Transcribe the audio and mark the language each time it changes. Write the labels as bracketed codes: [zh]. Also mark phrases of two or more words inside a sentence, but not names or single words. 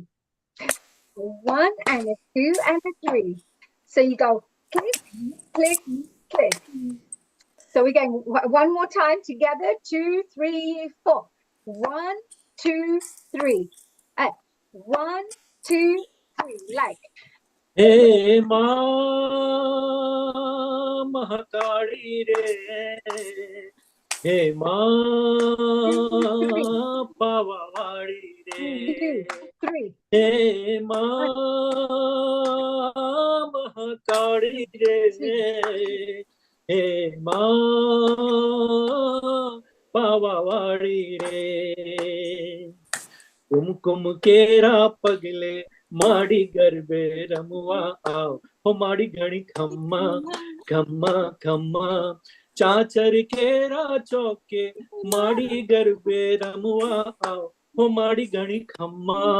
[en] A 1 and a 2 and a 3. So you go click, click, click. So we're going one more time together. 2, 3, 4. 1, 2, 3. 1, 2, 3. Like. [gu] હે મા મહાકાળી રે, હે મા પાવાવાળી રે, હે મા મહાકાળી રે, હે મા પાવાવાળી રે. કુમકુમ કેરા પગલે માડી ગરબે રમવા આવો હો માડી ઘડી ખમ્મા ખમ્મા ખમ્મા ચાચર કેરા ચોકે માડી ગરબે રમવા આવો હો માડી ઘડી ખમ્મા